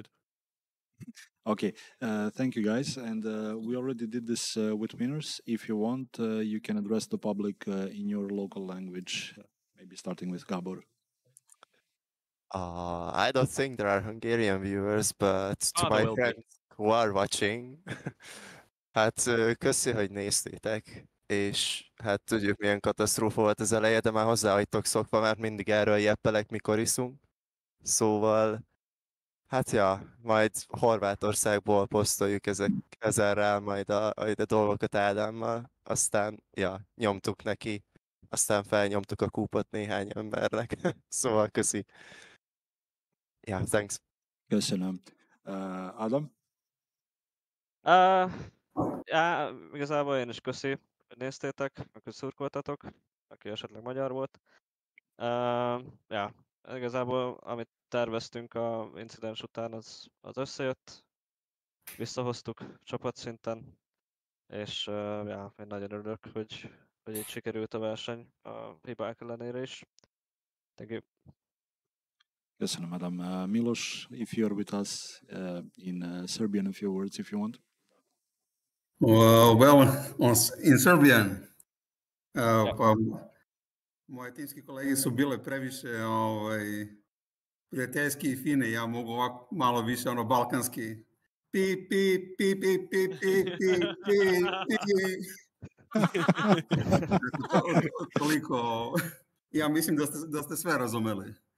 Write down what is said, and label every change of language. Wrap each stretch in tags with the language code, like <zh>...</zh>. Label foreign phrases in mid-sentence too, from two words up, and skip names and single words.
<en>Okay, thank you guys. And we already did this with winners. If you want, you can address the public in your local language, maybe starting with Gabor. I don't think there are Hungarian viewers, but to my friends who are watching,</en> <hu>hát köszi, hogy néztétek, és hát tudjuk milyen katasztrófa volt az eleje, de már hozzá vagytok szokva, mert mindig erről jeppelek, mikor iszunk. Szóval, hát ja, majd Horvátországból posztoljuk ezerrel majd a dolgokat Ádámmal, aztán ja, nyomtuk neki, aztán felnyomtuk a kúpot néhány embernek, szóval köszi.</hu> <en>Yeah, thanks.</en> <hu>Köszönöm. Adam? Ja, igazából én is köszi, hogy néztétek, meg hogy szurkoltatok, aki esetleg magyar volt. Ja, igazából amit terveztünk a incidens után, az összejött, visszahoztuk csapatszinten, és ja, én nagyon örülök, hogy így sikerült a verseny a hibák ellenére is.</hu> <en>Thank you.</en> <hu>Köszönöm, Adam.</hu> <en>Milos, if you're with us in Serbian, a few words, if you want. In Serbian.</en> <sr>Pa, moje timski kolege su bile previše prijateljski i fine, ja mogu ovako malo više balkanski. Pi, pi, pi, pi, pi, pi, pi, pi, Toliko, ja mislim da ste sve razumeli.</sr>